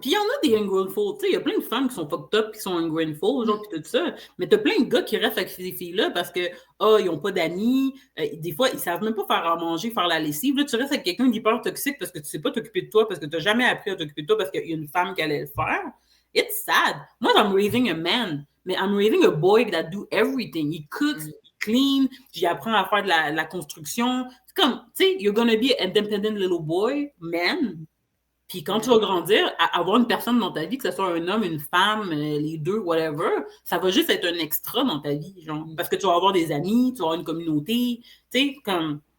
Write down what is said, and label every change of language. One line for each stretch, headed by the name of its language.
French: Puis il y en a des ungrateful. Tu sais, il y a plein de femmes qui sont
English: fucked up,
French: qui sont ungrateful, genre, puis tout ça. Mais t'as plein de gars qui restent avec ces filles-là parce que, ils ont pas d'amis. Des fois, ils savent même pas faire à manger, faire la lessive. Là, tu restes avec quelqu'un d'hyper toxique parce que tu sais pas t'occuper de toi, parce que t'as jamais appris à t'occuper de toi parce qu'il y a une femme qui allait le faire.
English: It's sad. Moi, I'm raising a man, mais I'm raising a boy that do everything. He cooks, clean,
French: j'apprends à faire de la construction. C'est comme, tu sais,
English: you're gonna be an independent little boy, man.
French: Puis quand tu vas grandir, avoir une personne dans ta vie, que ce soit un homme, une femme, les deux, whatever, ça va juste être un extra dans ta vie, genre. Parce que tu vas avoir des amis, tu vas avoir une communauté, tu sais, comme...